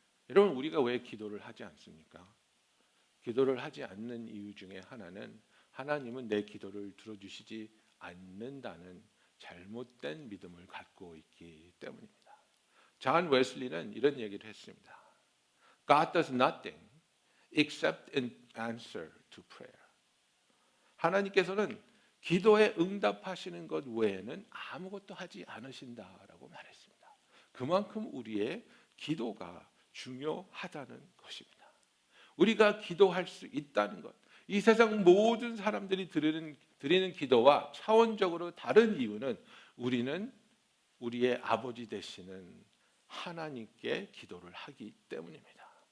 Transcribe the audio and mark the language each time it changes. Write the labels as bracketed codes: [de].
[ko] 여러분, 우리가 왜 기도를 하지 않습니까? 기도를 하지 않는 이유 중에 하나는 하나님은 내 기도를 들어주시지 않는다는 잘못된 믿음을 갖고 있기 때문입니다. 존 웨슬리는 이런 얘기를 했습니다. [en] God does nothing except in answer to prayer. [ko] 하나님께서는 기도에 응답하시는 것 외에는 아무것도 하지 않으신다라고 말했습니다. 그만큼 우리의 기도가 중요하다는 것입니다. 우리가 기도할 수 있다는 것, 이 세상 모든 사람들이 드리는 기도와 차원적으로 다른 이유는 우리는 우리의 아버지 되시는 하나님께 기도를 하기 때문입니다.